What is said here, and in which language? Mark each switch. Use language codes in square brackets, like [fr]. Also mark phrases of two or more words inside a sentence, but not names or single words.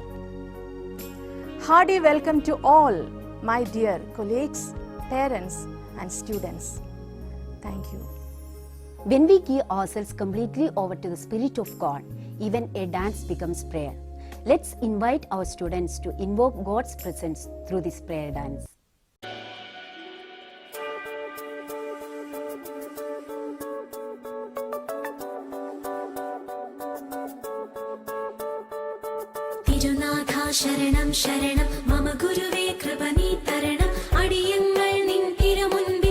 [en] Hearty welcome to all my dear colleagues, parents and students. Thank you. When we give ourselves completely over to the Spirit of God, even a dance becomes prayer. Let's invite our students to invoke God's presence through this prayer dance. [ml] തിരുനാഥാ ശരണം ശരണം മമ ഗുരുവേ കൃപാനി താരണം അടിയങ്ങൾ നിൻ തിരുമുമ്പിൽ